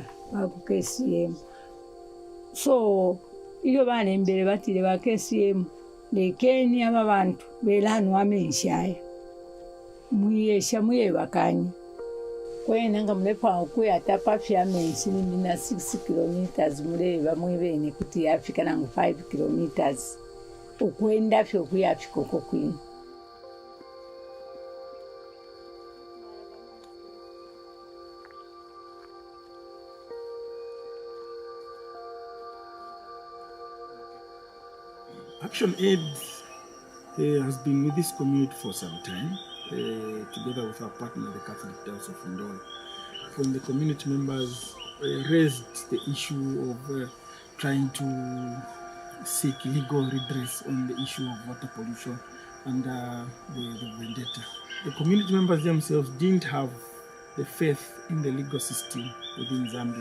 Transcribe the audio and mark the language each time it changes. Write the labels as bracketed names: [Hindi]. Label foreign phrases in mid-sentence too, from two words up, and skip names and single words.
[Bemba] vaku KCM so iyo valembele vatile va KCM lekeni ava vantu velanwa menshi aya muyesha muyevakanye kwenanga mulepa kuyata papya menshi mina 6 kilometers muleva mwivene kuti yafika nangu 5 kilometers ukwenda fyo kuyafika uko kwini [English] ActionAid has been with this community for some time, together with our partner, the Catholic Diocese of Ndola. When the community members raised the issue of trying to seek legal redress on the issue of water pollution under the Vedanta, the community members themselves didn't have the faith in the legal system within Zambia.